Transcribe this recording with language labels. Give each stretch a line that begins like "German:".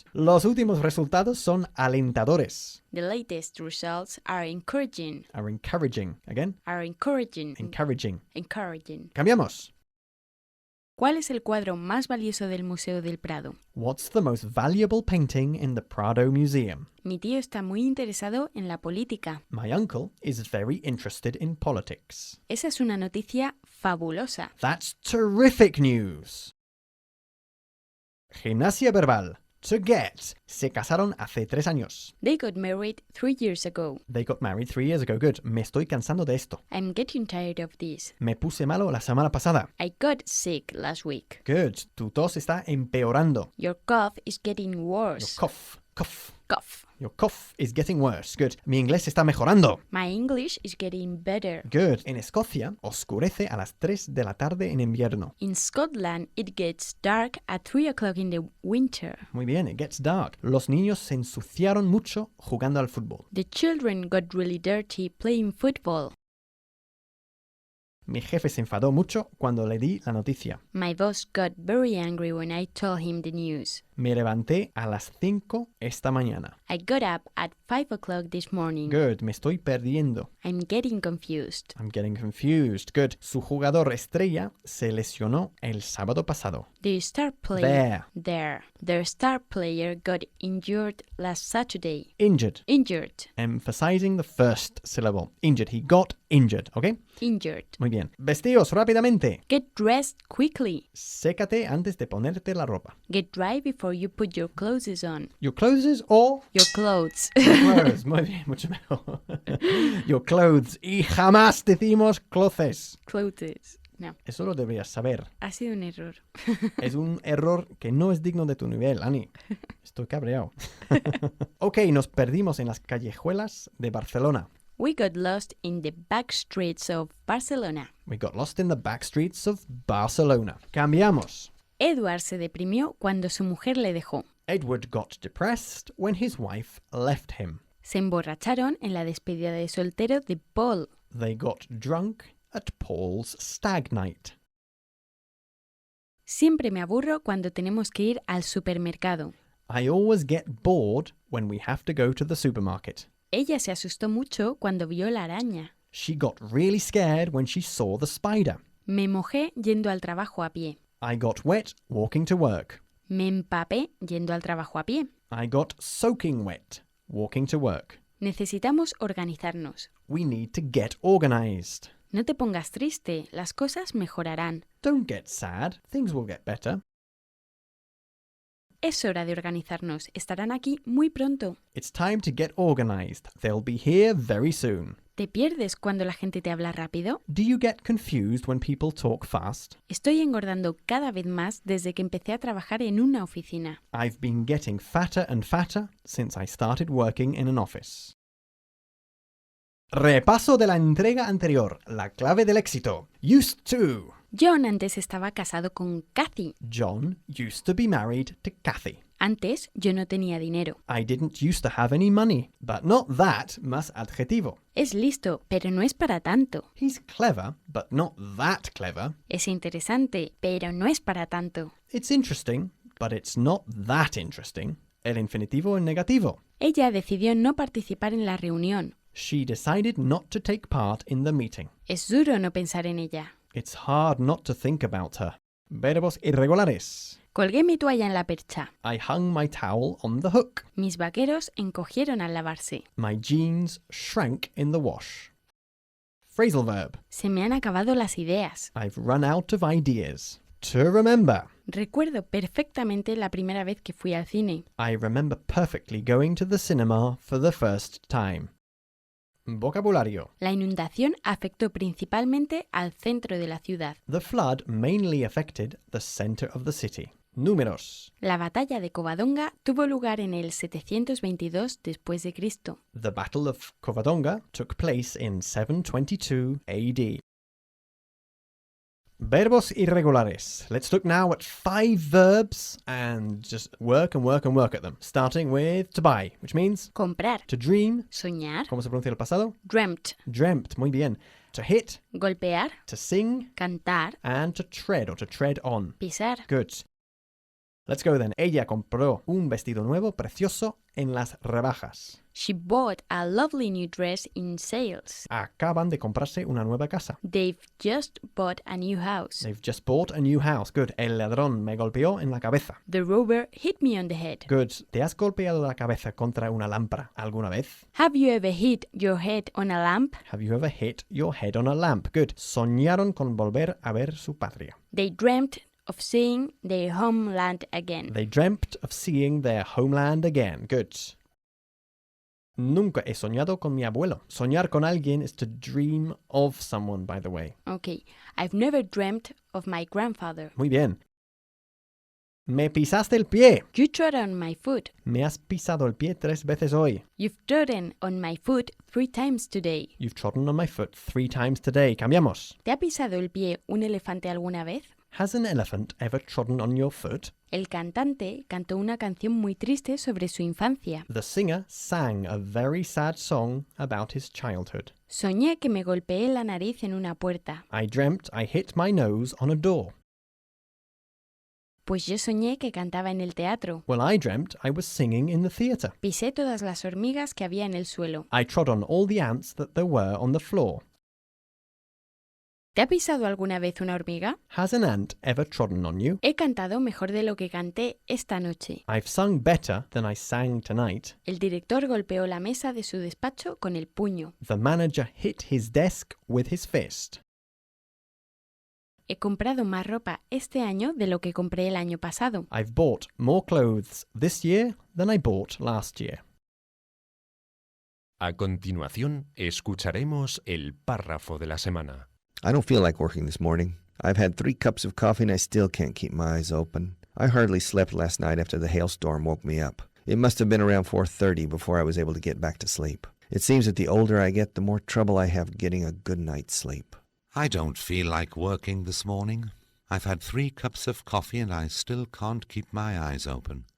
Spanish: Los últimos resultados son alentadores.
English: The latest results are encouraging. Are encouraging. Again? Encouraging.
Spanish: Cambiamos. ¿Cuál es el cuadro más valioso del Museo del Prado?
English: What's the most valuable painting in the Prado Museum?
Spanish: Mi tío está muy interesado en la política.
English: My uncle is very interested in politics.
Spanish: Esa es una noticia fabulosa.
English: That's terrific news.
Spanish: Gimnasia verbal.
English: To get.
Spanish: Se casaron hace 3 años.
English: They got married 3 years ago. They got married 3 years ago. Good.
Spanish: Me estoy cansando de esto.
English: I'm getting tired of this.
Spanish: Me puse malo la semana pasada.
English: I got sick last week.
Spanish: Good. Tu tos está empeorando.
English: Your cough is getting Your worse. cough. Cough. Your cough is getting worse. Good.
Spanish: Mi inglés está mejorando.
English: My English is getting better. Good.
Spanish: En Escocia oscurece a las 3 de la tarde en invierno.
English: In Scotland, it gets dark at 3 o'clock in the winter.
Spanish: Muy bien,
English: it gets dark.
Spanish: Los niños se ensuciaron mucho jugando al fútbol.
English: The children got really dirty playing football.
Spanish: Mi jefe se enfadó mucho cuando le di la noticia.
English: My boss got very angry when I told him the news.
Spanish: Me levanté a las 5 esta mañana.
English: I got up at 5 o'clock this morning.
Spanish: Good, me estoy perdiendo.
English: I'm getting confused. I'm getting confused. Good.
Spanish: Su jugador estrella se lesionó el sábado pasado.
English: The star player Their star player got injured last Saturday. Injured. Injured. Emphasizing the first syllable. Injured. He got injured. ¿Ok? Injured.
Spanish: Muy bien. Vestíos rápidamente.
English: Get dressed quickly.
Spanish: Sécate antes de ponerte la ropa.
English: Get dry before you put your clothes on. Your clothes or Your clothes.
Spanish: clothes. Muy bien, mucho mejor.
English: Your clothes.
Spanish: Y jamás decimos clothes.
English: Clothes. No,
Spanish: Eso lo deberías saber. ha sido un error. Es un error que no es digno de tu nivel, Ani. Estoy cabreado. Ok, nos perdimos en las callejuelas de Barcelona.
English: We got lost in the back streets of Barcelona. We got lost in the back streets of Barcelona.
Spanish: Cambiamos. Edward se deprimió cuando su mujer le dejó.
English: Edward got depressed when his wife left him.
Spanish: Se emborracharon en la despedida de soltero de Paul.
English: They got drunk at Paul's stag night.
Spanish: Siempre me aburro cuando tenemos que ir al supermercado.
English: I always get bored when we have to go to the supermarket.
Spanish: Ella se asustó mucho cuando vio la araña.
English: She got really scared when she saw the spider.
Spanish: Me mojé yendo al trabajo a pie.
English: I got wet walking to work.
Spanish: Me empapé yendo al trabajo a pie.
English: I got soaking wet walking to work.
Spanish: Necesitamos organizarnos.
English: We need to get organized.
Spanish: No te pongas triste, las cosas mejorarán.
English: Don't get sad. Things will get better.
Spanish: Es hora de organizarnos. Estarán aquí muy pronto.
English: It's time to get organized. They'll be here very soon.
Spanish: ¿Te pierdes cuando la gente te habla rápido?
English: Do you get confused when people talk fast?
Spanish: Estoy engordando cada vez más desde que empecé a trabajar en una oficina.
English: I've been getting fatter and fatter since I started working in an office.
Spanish: Repaso de la entrega anterior. La clave del éxito.
English: Used to.
Spanish: John antes estaba casado con Kathy.
English: John used to be married to Kathy.
Spanish: Antes yo no tenía dinero.
English: I didn't used to have any money. But not that
Spanish: más adjetivo. Es listo, pero no es para tanto.
English: He's clever, but not that clever.
Spanish: Es interesante, pero no es para tanto.
English: It's interesting, but it's not that interesting.
Spanish: El infinitivo en negativo. Ella decidió no participar en la reunión.
English: She decided not to take part in the meeting.
Spanish: Es duro no pensar en ella.
English: It's hard not to think about her.
Spanish: Verbos irregulares. Colgué mi toalla en la percha.
English: I hung my towel on the hook.
Spanish: Mis vaqueros encogieron al lavarse.
English: My jeans shrank in the wash. Phrasal verb.
Spanish: Se me han acabado las ideas.
English: I've run out of ideas. To remember.
Spanish: Recuerdo perfectamente la primera vez que fui al cine.
English: I remember perfectly going to the cinema for the first time.
Spanish: Vocabulario. La inundación afectó principalmente al centro de la ciudad.
English: The flood mainly affected the center of the city.
Spanish: Números. La batalla de Covadonga tuvo lugar en el 722 después de Cristo.
English: The Battle of Covadonga took place in 722 AD.
Spanish: Verbos irregulares.
English: Let's look now at 5 verbs and just work at them. Starting with to buy, which means
Spanish: Comprar,
English: to dream.
Spanish: soñar, ¿Cómo se pronuncia el pasado?
English: dreamt, Dreamt.
Spanish: Muy bien.
English: To hit,
Spanish: golpear,
English: to sing,
Spanish: cantar,
English: and to tread or to tread on.
Spanish: pisar.
English: Good. Let's go then.
Spanish: Ella compró un vestido nuevo precioso en las rebajas.
English: She bought a lovely new dress in sales. Acaban de comprarse una nueva casa. They've just bought a new house. They've just bought a new house. Good.
Spanish: El ladrón me golpeó en la cabeza.
English: The robber hit me on the head. Good.
Spanish: ¿Te has golpeado la cabeza contra una lámpara alguna vez?
English: Have you ever hit your head on a lamp? Have you ever hit your head on a lamp?
Spanish: Good. Soñaron con volver a ver su patria.
English: They dreamt of seeing their homeland again. They dreamt of seeing their homeland again. Good.
Spanish: Nunca he soñado con mi abuelo. Soñar con alguien
English: is to dream of someone, by the way. Okay. I've never dreamt of my grandfather.
Spanish: Muy bien. Me pisaste el pie.
English: You trod on my foot.
Spanish: Me has pisado el pie 3 veces hoy.
English: You've trodden on my foot 3 times today. You've trodden on my foot 3 times today.
Spanish: Cambiamos. ¿Te ha pisado el pie un elefante alguna vez?
English: Has an elephant ever trodden on your foot?
Spanish: El cantante cantó una canción muy triste sobre su infancia.
English: The singer sang a very sad song about his childhood.
Spanish: Soñé que me golpeé la nariz en una puerta.
English: I dreamt I hit my nose on a door.
Spanish: Pues yo soñé que cantaba en el teatro.
English: Well, I dreamt I was singing in the theatre.
Spanish: Pisé todas las hormigas que había en el suelo.
English: I trod on all the ants that there were on the floor.
Spanish: ¿Te ha pisado alguna vez una hormiga?
English: Has an ant ever trodden on you?
Spanish: He cantado mejor de lo que canté esta noche.
English: I've sung better than I sang tonight.
Spanish: El director golpeó la mesa de su despacho con el puño.
English: The manager hit his desk with his fist.
Spanish: He comprado más ropa este año de lo que compré el año pasado.
English: I've bought more clothes this year than I bought last year.
Spanish: A continuación, escucharemos el párrafo de la semana.
English: I don't feel like working this morning. I've had 3 cups of coffee and I still can't keep my eyes open. I hardly slept last night after the hailstorm woke me up. It must have been around 4:30 before I was able to get back to sleep. It seems that the older I get, the more trouble I have getting a good night's sleep. I don't feel like working this morning. I've had 3 cups of coffee and I still can't keep my eyes open.